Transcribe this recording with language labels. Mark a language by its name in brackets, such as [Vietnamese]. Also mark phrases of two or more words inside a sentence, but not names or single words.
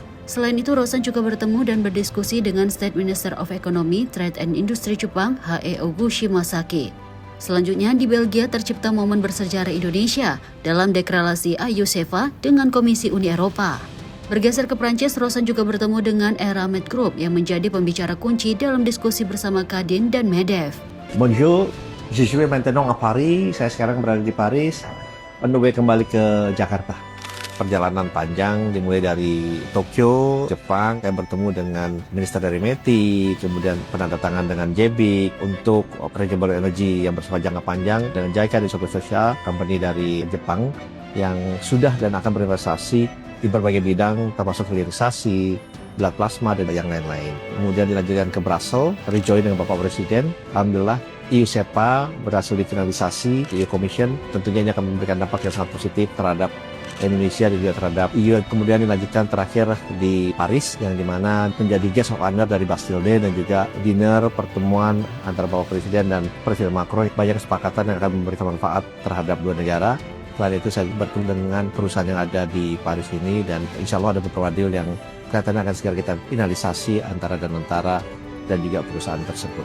[Indonesian] Selain itu, Rosan juga bertemu dan berdiskusi dengan [English] State Minister of Economy, Trade and Industry [Indonesian] Jepang, H.E. Oguchi Masaki. Selanjutnya, di Belgia tercipta momen bersejarah Indonesia dalam deklarasi AYUSEFA dengan Komisi Uni Eropa. Bergeser ke Prancis, Rosan juga bertemu dengan Eramet Group yang menjadi pembicara kunci dalam diskusi bersama Kadin dan Medef. [French] Bonjour, je suis maintenant à Paris. [Indonesian] Saya sekarang berada di Paris, [English] on the way [Indonesian] kembali ke Jakarta. perjalanan panjang dimulai dari Tokyo, Jepang, saya bertemu dengan Minister dari METI, kemudian penandatangan dengan JBIC untuk [English] renewable energy [Indonesian] yang bersifat jangka panjang dengan JICA di Social Company dari Jepang yang sudah dan akan berinvestasi di berbagai bidang termasuk hilirisasi, [English] blood plasma [Indonesian] dan yang lain-lain. Kemudian dilanjutkan ke Brussels, rejoin dengan Bapak Presiden. Alhamdulillah EU SEPA berhasil difinalisasi, EU Commission tentunya ini akan memberikan dampak yang sangat positif terhadap Indonesia dan juga terhadap EU. Kemudian dilanjutkan terakhir di Paris yang dimana menjadi [English] guest of honor [Indonesian] dari Bastille Day dan juga dinner pertemuan antara Bapak Presiden dan Presiden Macron. Banyak kesepakatan yang akan memberikan manfaat terhadap dua negara. Selain itu saya bertemu dengan perusahaan yang ada di Paris ini dan [Arabic] إن شاء الله [Indonesian] ada beberapa deal yang kelihatannya akan segera kita finalisasi antara Danantara dan juga perusahaan tersebut.